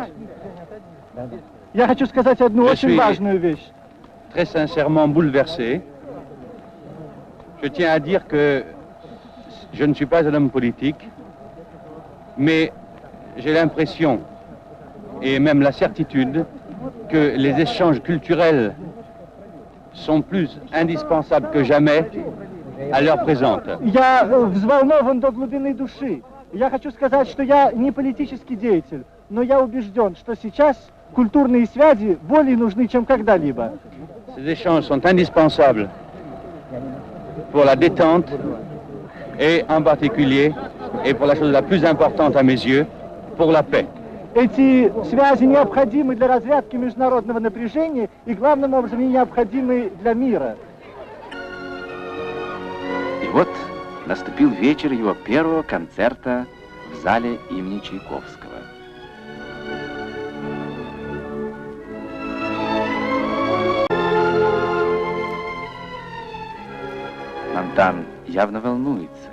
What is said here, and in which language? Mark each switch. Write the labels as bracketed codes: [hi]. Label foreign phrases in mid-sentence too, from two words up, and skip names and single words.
[ru] Я хочу сказать одну очень важную вещь. [fr] Très sincèrement bouleversé. Je tiens à dire que je ne suis pas un homme politique, mais j'ai l'impression et même la certitude que les échanges culturels sont plus indispensables que jamais à l'heure présente. [ru] Я взволнован до глубины души. Я хочу сказать, что я не политический деятель, но я убежден, что сейчас культурные связи более нужны, чем когда-либо. [fr] Ces échanges sont indispensables pour la détente et en particulier, et pour la chose la plus importante à mes yeux, pour la paix. [ru] Эти связи необходимы для разрядки международного напряжения и, главным образом, необходимы для мира. И вот наступил вечер его первого концерта в зале имени Чайковского. Монтан явно волнуется.